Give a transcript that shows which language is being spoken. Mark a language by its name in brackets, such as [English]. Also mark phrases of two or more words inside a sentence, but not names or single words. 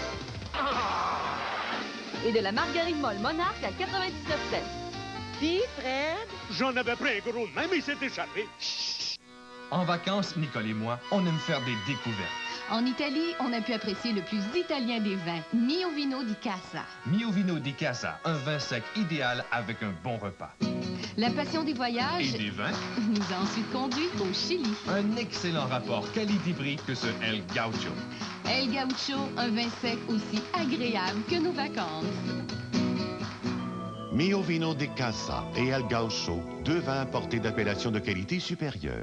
[French] Et de la margarine molle Monarch à 99 cents. Puis, Fred? J'en avais pris un gros de même, il s'est échappé. En vacances, Nicole et moi, on aime faire des découvertes. En Italie, on a pu apprécier le plus italien des vins, Mio Vino di Casa. Mio Vino di Casa, un vin sec idéal avec un bon repas. La passion des voyages Et des vins nous a ensuite conduits au Chili. Un excellent rapport qualité-prix que ce El Gaucho. El Gaucho, un vin sec aussi agréable que nos vacances. Mio Vino di Casa et El Gaucho, 2 vins importés d'appellation de qualité supérieure.